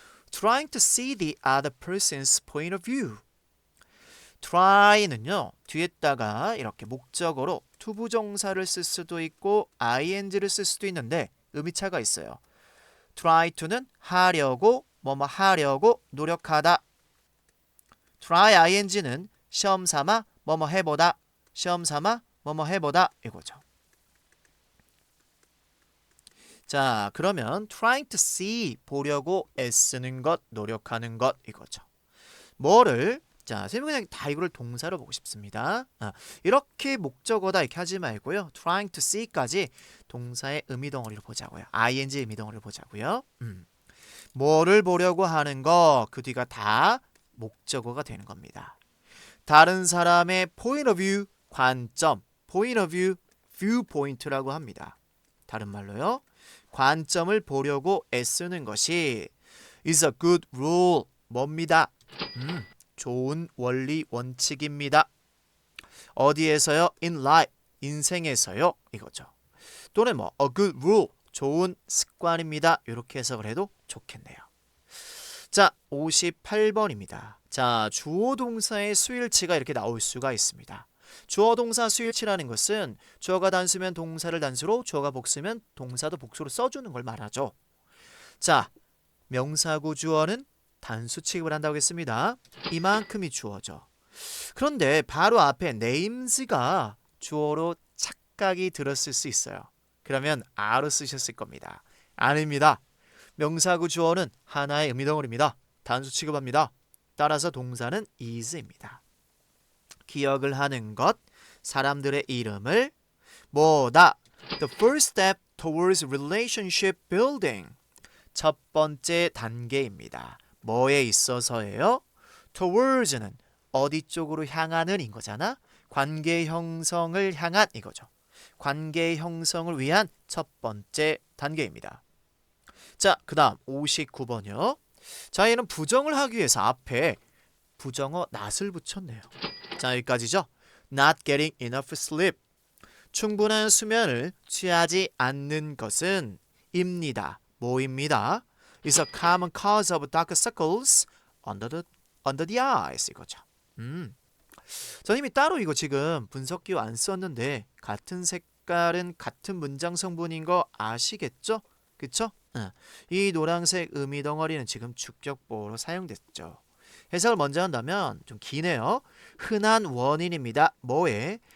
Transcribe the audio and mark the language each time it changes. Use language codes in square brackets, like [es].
[en] Trying to see the other person's point of view. [ko] try는요. 뒤에다가 이렇게 목적어로 투부정사를 쓸 수도 있고 ing를 쓸 수도 있는데 의미차가 있어요. try to는 하려고 뭐뭐 하려고 노력하다. try ing는 시험 삼아 뭐뭐 해보다. 시험 삼아 뭐뭐 해보다 이거죠. 자, 그러면 [en] trying to see [ko] 보려고 애쓰는 것, 노력하는 것 이거죠. 뭐를? 자, 선생님 그냥 다 이거를 동사로 보고 싶습니다. 이렇게 목적어다 이렇게 하지 말고요. [en] trying to see [ko] 까지 동사의 의미 덩어리로 보자고요. ing 의미 덩어리로 보자고요. 뭐를 보려고 하는 거, 그 뒤가 다 목적어가 되는 겁니다. 다른 사람의 point of view, 관점, point of view, viewpoint라고 합니다. 다른 말로요. 관점을 보려고 애쓰는 것이 [en] is a good rule, [ko] 뭡니다. 좋은 원리 원칙입니다. 어디에서요? [en] in life, [ko] 인생에서요. 이거죠. 또는 뭐 [en] a good rule, [ko] 좋은 습관입니다. 이렇게 해석을 해도 좋겠네요. 자, 58번입니다. 자, 주어 동사의 수일치가 이렇게 나올 수가 있습니다. 주어 동사 수일치라는 것은 주어가 단수면 동사를 단수로, 주어가 복수면 동사도 복수로 써주는 걸 말하죠. 자, 명사구 주어는 단수 취급을 한다고 했습니다. 이만큼이 주어죠. 그런데 바로 앞에 names가 주어로 착각이 들었을 수 있어요. 그러면 a로 쓰셨을 겁니다. 아닙니다. 명사구 주어는 하나의 의미 덩어리입니다. 단수 취급합니다. 따라서 동사는 is입니다. 기억을 하는 것, 사람들의 이름을 뭐다? [en] The first step towards relationship building. [ko] 첫 번째 단계입니다. 뭐에 있어서예요? towards는 어디 쪽으로 향하는 인 거잖아. 관계 형성을 향한 이거죠. 관계 형성을 위한 첫 번째 단계입니다. 자, 그 다음 59번이요. 자, 얘는 부정을 하기 위해서 앞에 부정어 not을 붙였네요. 자, 여기까지죠. [en] Not getting enough sleep. [ko] 충분한 수면을 취하지 않는 것은 입니다. 뭐입니다? [en] is a common cause of dark circles under the eyes. [ko] 이거죠. 선생님이 따로 이거 지금 분석기호 안 썼는데 같은 색깔은 같은 문장 성분인 거 아시겠죠? 그쵸? 이 노란색 의미 덩어리는 지금 주격보로 사용됐죠. 해석을 먼저 한다면 좀 기네요. 흔한 원인입니다. 뭐에?